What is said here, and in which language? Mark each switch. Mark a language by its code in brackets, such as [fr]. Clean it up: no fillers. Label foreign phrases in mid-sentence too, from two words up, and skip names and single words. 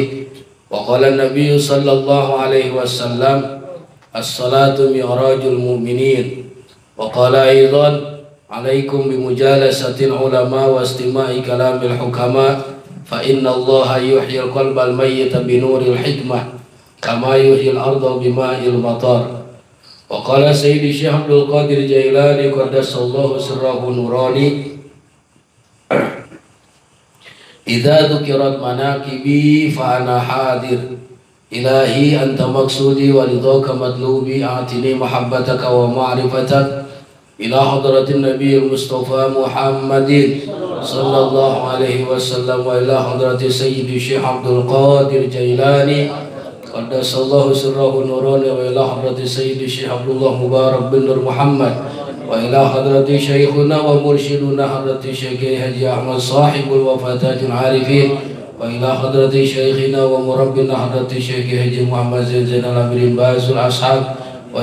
[ar] وقال النبي صلى الله عليه وسلم الصلاة معراج المؤمنين. وقال أيضا عليكم بمجالسة العلماء واستماع كلام الحكماء فإن الله يحيي القلب الميت بنور الحكمة كما يحيي الأرض بماء المطر. وقال سيدي Syekh Abdul Qadir Jailani قدس الله سره النوراني إذا ذكرت مناقبي فأنا حاضر إلهي أنت مقصودي ورضاك مطلوبي أعطني محبتك ومعرفتك إلى حضرة النبي المصطفى Muhammadin صلى الله عليه وسلم وإلى حضرة سيدي Syekh Abdul Qadir Jailani قدس الله سره النوراني وإلى حضرة سيدي Syekh Abdullah Mubarak bin Nur Muhammad وإلى حضرة شيخنا ومرشدنا حضرة Syekh Haji Ahmad sahibul wafatatil arifin wa ila hadrati syekhina wa murabbina hadrati Syekh Haji Muhammad Zainal Abidin Ba'sul Ashab wa